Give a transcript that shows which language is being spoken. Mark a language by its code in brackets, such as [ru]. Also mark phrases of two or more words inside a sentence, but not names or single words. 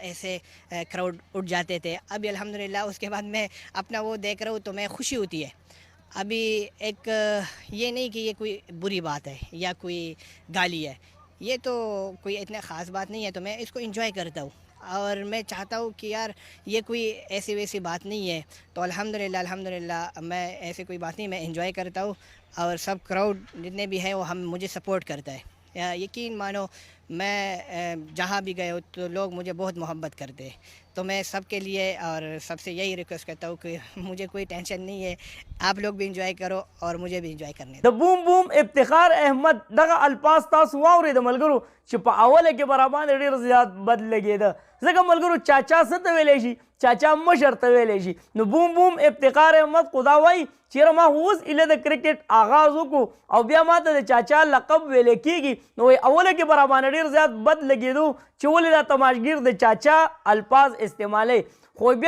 [ur] ایسے کراؤڈ اٹھ جاتے تھے ابھی الحمدللہ اس کے بعد میں اپنا وہ دیکھ رہا ہوں تو میں خوشی ہوتی ہے ابھی ایک یہ نہیں کہ یہ کوئی بری بات ہے یا کوئی گالی ہے یہ تو کوئی اتنا خاص بات نہیں ہے تو میں اس کو انجوائے کرتا ہوں اور میں چاہتا ہوں کہ یار یہ کوئی ایسی ویسی بات نہیں ہے تو الحمدللہ میں ایسی کوئی بات نہیں میں انجوائے کرتا ہوں اور سب کراؤڈ جتنے بھی ہیں وہ ہم مجھے سپورٹ کرتا ہے یقین مانو میں جہاں بھی گئے ہو تو لوگ مجھے بہت محبت کرتے ہیں تو میں سب کے لیے اور سب سے یہی ریکویسٹ کرتا ہوں کہ مجھے کوئی ٹینشن نہیں ہے آپ لوگ بھی انجوائے کرو اور مجھے بھی انجوائے کرنے [ps] د بوم بوم افتخار احمد دغه الفاظ تاسو واورئ د ملګرو چې په اوله کې به راباندې ډېر زیات بد لګېده ځکه ملګرو چاچا څه ته ویلی شي چاچا مشر ته ویلی شي نو بوم بوم افتخار احمد خو دا وایي چیرې ما اوس ایله د کرکټ آغاز وکړو او بیا ما ته د چاچا لقب ویلی کېږي نو اوله کې به راباندې ډېر زیات بد لګېدو چې ولې دا تماشګیر د چاچا الفاظ استعمالی خو بیا